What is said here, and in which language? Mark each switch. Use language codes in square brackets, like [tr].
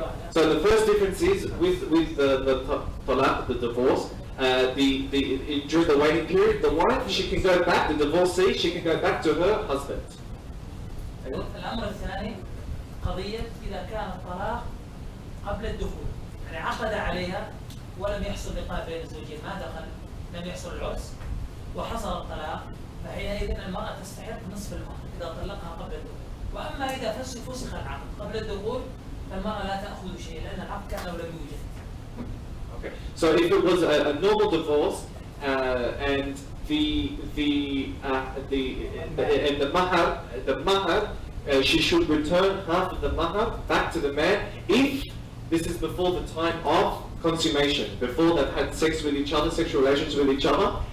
[en] So the first difference is with the talaq, the divorce, during the waiting period, the wife, she can go back, the divorcee, she can go back to her husband. [ar] الأمر الثاني قضية إذا كان الطلاق قبل الدخول، يعني عقد عليها ولم يحصل لقاء بين الزوجين، ما دخل، لم يحصل العرس وحصل الطلاق، فحينئذ المرأة تستحق نصف المهر إذا طلقها قبل الدخول. وأما إذا فسخ العقد قبل الدخول فالمرأة لا تأخذ شيء، لأن العقد كان لو لم يوجد. [en] Okay. So if it was a normal divorce and the mahar, she should return half of the mahar back to the man if this is before the time of consummation, before they've had sex with each other, sexual relations with each other.